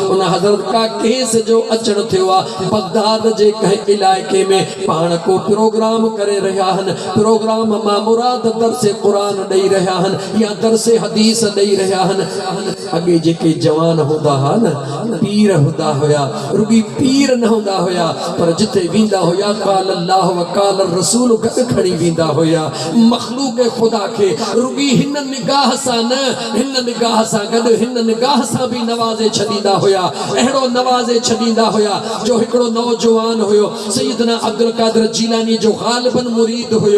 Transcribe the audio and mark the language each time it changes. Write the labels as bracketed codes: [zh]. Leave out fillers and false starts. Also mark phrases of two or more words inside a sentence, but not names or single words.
[sd] उन हज़रत काकेस जो अचण थियो आहे बगदाद जे कंहिं इलाइक़े में। पाण को प्रोग्राम करे रहिया आहिनि, प्रोग्राम मां मुराद दरसे क़ुरान ॾेई रहिया आहिनि या दरसे हदीस ॾेई रहिया आहिनि। अॻे जेके जवान हूंदा हुआ न पीर हूंदा हुया, रुॻी पीर न हूंदा हुया, पर जिथे वेंदा हुया [ar] قال الله وقال رسول [sd] गॾु खणी वेंदा हुया। मख़लूक़ ख़ुदा खे रुॻी हिन निगाह सां न, हिन निगाह सां गॾु हिन निगाह सां बि नवाज़े छॾींदा हुया। अहिड़ो नवाज़े छॾींदा हुया जो हिकिड़ो नौजवान हुयो सैयदना अब्दुल कादिर जीलानी जो ग़ालिबन मुरीद हुयो।